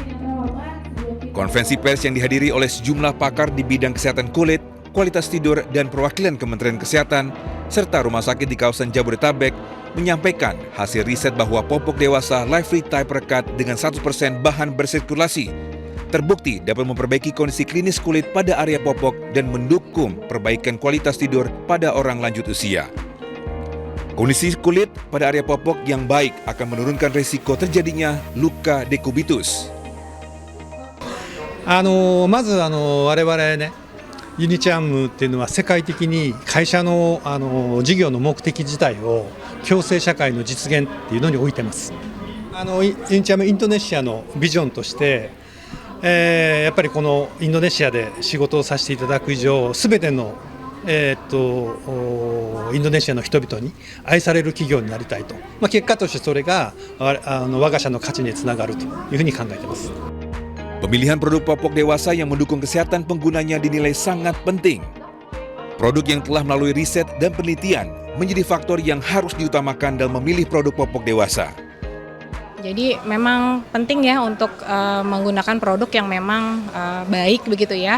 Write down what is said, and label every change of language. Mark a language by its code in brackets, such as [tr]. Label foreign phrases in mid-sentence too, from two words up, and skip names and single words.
[id] Konferensi pers yang dihadiri oleh sejumlah pakar di bidang kesehatan kulit, kualitas tidur, dan perwakilan Kementerian Kesehatan, serta rumah sakit di kawasan Jabodetabek menyampaikan hasil riset bahwa popok dewasa Lively Type Rekat dengan 100% bahan bersirkulasi terbukti dapat memperbaiki kondisi klinis kulit pada area popok dan mendukung perbaikan kualitas tidur pada orang lanjut usia. Kondisi kulit pada area popok yang baik akan menurunkan risiko terjadinya luka dekubitus. [ja] まず我々ね、ユニチャムっていうのは世界的に会社の事業の目的自体を共生社会の実現っていうのに置いてます。ユニチャムインドネシアのビジョンとして、やっぱりこのインドネシアで仕事をさせていただく以上、すべてのインドネシアの人々に愛される企業になりたいと、結果としてそれが我が社の価値につながるというふうに考えています。 [id] Pemilihan produk popok dewasa yang mendukung kesehatan penggunanya dinilai sangat penting. Produk yang telah melalui riset dan penelitian menjadi faktor yang harus diutamakan dalam memilih produk popok dewasa. Jadi memang penting ya untuk menggunakan produk yang memang baik begitu ya.